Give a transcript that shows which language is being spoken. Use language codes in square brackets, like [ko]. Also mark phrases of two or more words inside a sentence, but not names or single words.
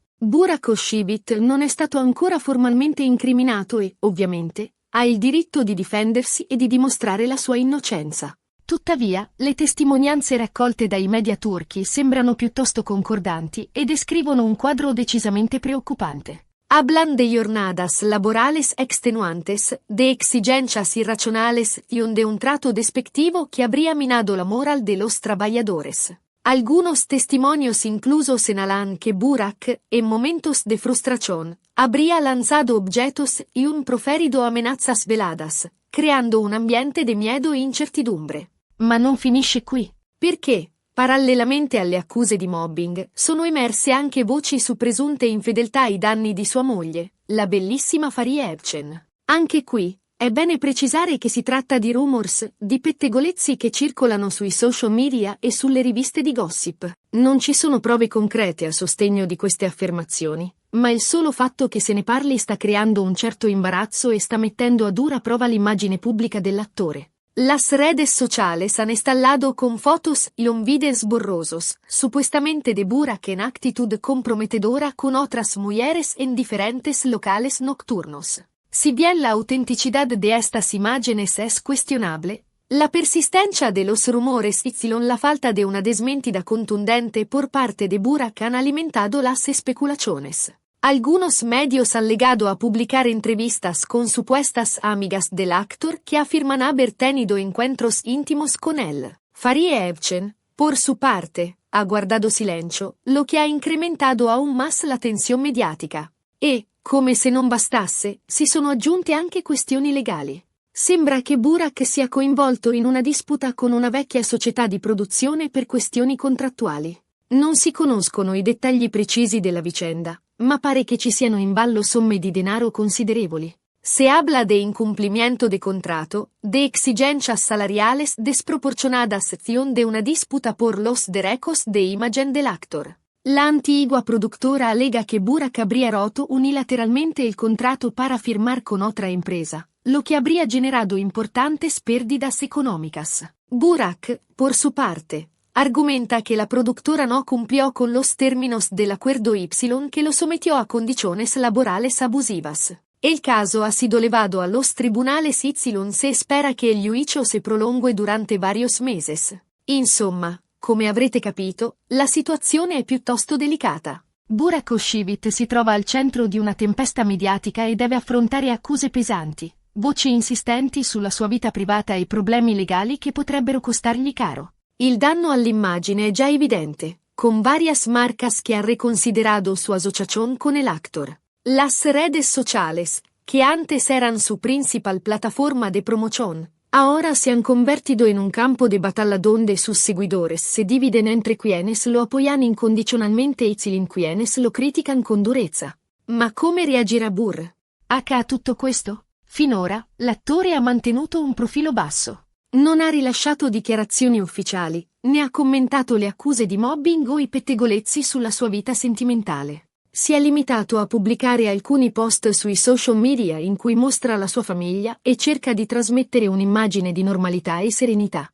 [it] Burak Özçivit non è stato ancora formalmente incriminato e, ovviamente, ha il diritto di difendersi e di dimostrare la sua innocenza. Tuttavia, le testimonianze raccolte dai media turchi sembrano piuttosto concordanti e descrivono un quadro decisamente preoccupante. [es] Hablan de jornadas laborales extenuantes, de exigencias irracionales y de un trato despectivo que habría minado la moral de los trabajadores. Algunos testimonios incluso señalan que Burak, en momentos de frustración, habría lanzado objetos y proferido amenazas veladas, creando un ambiente de miedo e incertidumbre. [it] Ma non finisce qui. Perché, parallelamente alle accuse di mobbing, sono emerse anche voci su presunte infedeltà ai danni di sua moglie, la bellissima Fariye Evcen. Anche qui, è bene precisare che si tratta di rumors, di pettegolezzi che circolano sui [en] social media [it] e sulle riviste di gossip. Non ci sono prove concrete a sostegno di queste affermazioni, ma il solo fatto che se ne parli sta creando un certo imbarazzo e sta mettendo a dura prova l'immagine pubblica dell'attore. [es] Las redes sociales han estallado con fotos y videos borrosos, supuestamente de Burak en actitud comprometedora con otras mujeres en diferentes locales nocturnos. Si bien la autenticidad de estas imágenes es cuestionable, la persistencia de los rumores y la falta de una desmentida contundente por parte de Burak han alimentado las especulaciones. Algunos medios han llegado a publicar entrevistas con supuestas amigas del actor que afirman haber tenido encuentros íntimos con él. Fariye Evcen, por su parte, ha guardado silencio, lo que ha incrementado aún más la tensión mediática. [it] E, come se non bastasse, si sono aggiunte anche questioni legali. Sembra che Burak sia coinvolto in una disputa con una vecchia società di produzione per questioni contrattuali. Non si conoscono i dettagli precisi della vicenda, ma pare che ci siano in ballo somme di denaro considerevoli. [es] Se habla de incumplimiento de contrato, de exigencias salariales desproporcionadas de una disputa por los derechos de imagen del actor. La antigua productora alega que Burak habría roto unilateralmente el contrato para firmar con otra empresa, lo que habría generado importantes pérdidas económicas. Burak, por su parte, argumenta que la productora no cumplió con los términos del acuerdo Y que lo sometió a condiciones laborales abusivas. El caso ha sido llevado a los tribunales Y se espera que el juicio se prolongue durante varios meses. [it] Insomma, come avrete capito, la situazione è piuttosto delicata. Burak Özçivit si trova al centro di una tempesta mediatica e deve affrontare accuse pesanti, voci insistenti sulla sua vita privata e problemi legali che potrebbero costargli caro. Il danno all'immagine è già evidente, [es] con varias marcas que han reconsiderado su asociación con el actor. Las redes sociales, que antes eran su principal plataforma de promoción, ahora se han convertido en un campo de batalla donde sus seguidores se dividen entre quienes lo apoyan incondicionalmente y quienes lo critican con durezza. [it] Ma come reagirà Burr? A tutto questo? Finora, l'attore ha mantenuto un profilo basso. Non ha rilasciato dichiarazioni ufficiali, né ha commentato le accuse di mobbing o i pettegolezzi sulla sua vita sentimentale. Si è limitato a pubblicare alcuni post sui [en] social media [it] in cui mostra la sua famiglia e cerca di trasmettere un'immagine di normalità e serenità.